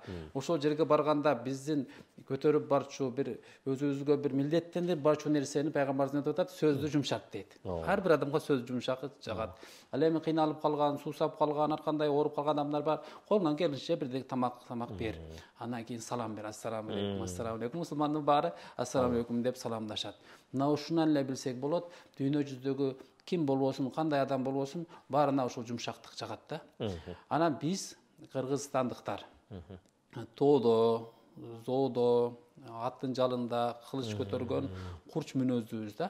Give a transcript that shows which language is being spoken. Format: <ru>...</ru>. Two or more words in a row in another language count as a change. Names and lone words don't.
<ky>Ошол жерге барганда биздин көтөрүп барчу бир өзүбүзгө бир милдеттенип барчу нерсени пайгамбарыбыз айтып атат, сөздү жумшат дейт. Ар бир адамга сөз жумшак жагат. Ал эми кыйналып калган, суусап калган, ар кандай ооруп калган адамдар бар. Колунан келишинче бирдек тамак эгер. Андан кийин салам бер,</ky> <ar>السلام عليكم، السلام عليكم.</ar> <ky>Мусулмандын баары</ky> <ar>السلام عليكم</ar> <ky>деп саламдашат. Мына ушунан эле билсек болот, дүйнө жүзүндөгү ким болбосун, кандай адам болбосун, баарына ушул жумшактык жагат да. Анан биз кыргызстандыктар тоодо, зоодо, аттын жалында кылыч көтөргөн курч мүнөздүүбүз да.</ky>